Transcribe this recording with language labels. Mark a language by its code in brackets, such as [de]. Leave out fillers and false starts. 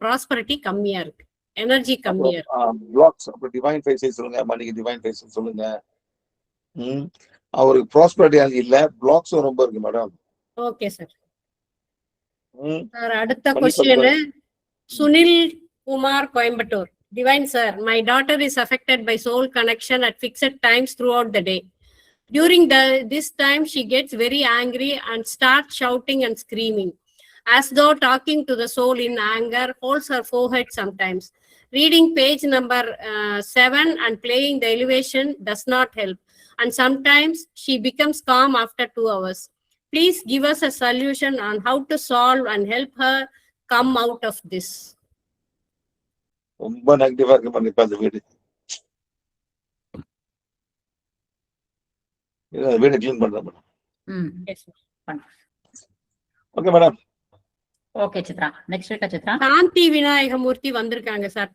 [ta] Prosperity கம்மியா இருக்கு. Energy கம்மியா இருக்கு. பிளாக்ஸ். அப்புறம் டிவைன் ஃபேஸ் சொல்லுங்க. மன்னிக்கு டிவைன் ஃபேஸ் சொல்லுங்க. அவருக்கு ப்ராஸ்பெரிட்டி இல்ல, பிளாக்ஸும் ரொம்ப இருக்கு மேடம். Okay sir. அடுத்த question Sunil Kumar, Coimbatore. [en] Divine sir, my daughter is affected by soul connection at fixed times throughout the day. During this time she gets very angry and starts shouting and screaming as though talking to the soul in anger, holds her forehead sometimes. Reading page number 7 and playing the elevation does not help. And sometimes she becomes calm after 2 hours. Please give us a solution on how to solve and help her come out of this. [ta] ரொம்ப நெகட்டிவா இருக்கு madam இப்ப அந்த வீடு. வீடு clean பண்றேன் madam. [en] Yes, sir. [ta] Okay madam. Okay Chitra. Next இருக்கா சித்ரா? சாந்தி விநாயகமூர்த்தி வந்திருக்காங்க சார்.